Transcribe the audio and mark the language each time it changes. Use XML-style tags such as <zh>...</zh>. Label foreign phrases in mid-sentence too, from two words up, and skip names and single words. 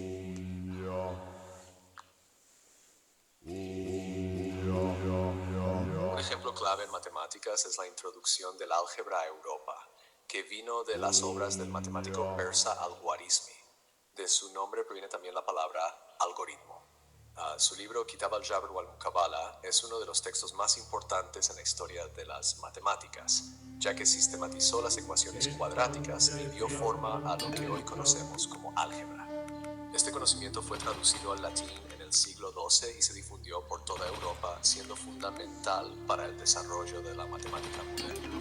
<es>Un ejemplo clave en matemáticas es la introducción del álgebra a Europa, que vino de las obras del matemático persa Al-Khwarizmi. De su nombre proviene también la palabra algoritmo. Su libro Kitab al-Jabr wal-Muqabala es uno de los textos más importantes en la historia de las matemáticas, ya que sistematizó las ecuaciones cuadráticas y dio forma a lo que hoy conocemos como álgebra. Este conocimiento fue traducido al latín en el el siglo XII y se difundió por toda Europa, siendo fundamental para el desarrollo de la matemática moderna.</es>